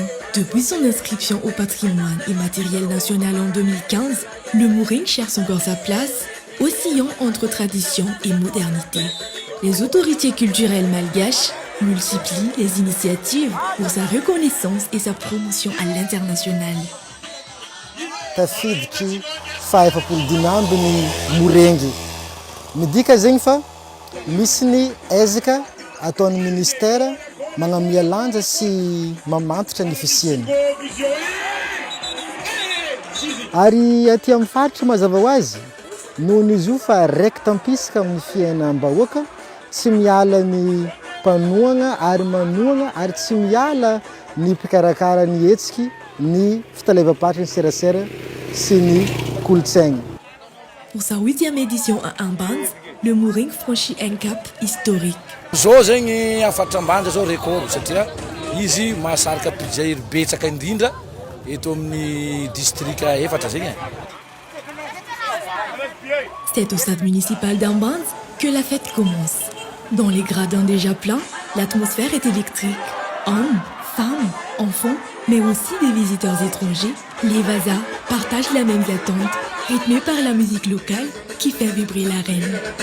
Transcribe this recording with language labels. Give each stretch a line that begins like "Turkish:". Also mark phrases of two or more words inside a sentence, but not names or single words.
French: Depuis son inscription au patrimoine immatériel national en 2015, le mouring cherche encore sa place, oscillant entre tradition et modernité. Les autorités culturelles malgaches multiplient les initiatives pour sa reconnaissance et sa promotion à l'international.
Malagasy: Tafidiky fahefa-polo ny morengy. Midika zegny fa misy ny ezaka ataon'ny ministera magnamia lanja sy mamantatra ny fisiany. Ary aty amin'ny faritra mazava ho azy, nohon' izy io fa raiky tampisaka amin'ny fiainam-bahoaka, tsy miala ny mpanohana ary manohana ary tsy miala ny mpikarakara ny hetsiky, ny fitalevam-patra ny serasera sy ny kolontsaigna.
French: Pour sa 8e édition à Ambans, le mouring franchit un cap historique.
Malagasy: Zao zegny afatram-banja zao record satria izy mahasarika mpijery betsaka indrindra eto amin'ny district efatra zegny.
French: C'est au stade municipal d'Ambans que la fête commence. Dans les gradins déjà pleins, l'atmosphère est électrique. Hommes, femmes, enfants, mais aussi des visiteurs étrangers, les Vasas partagent la même attente, rythmée par la musique locale qui fait vibrer l'arène.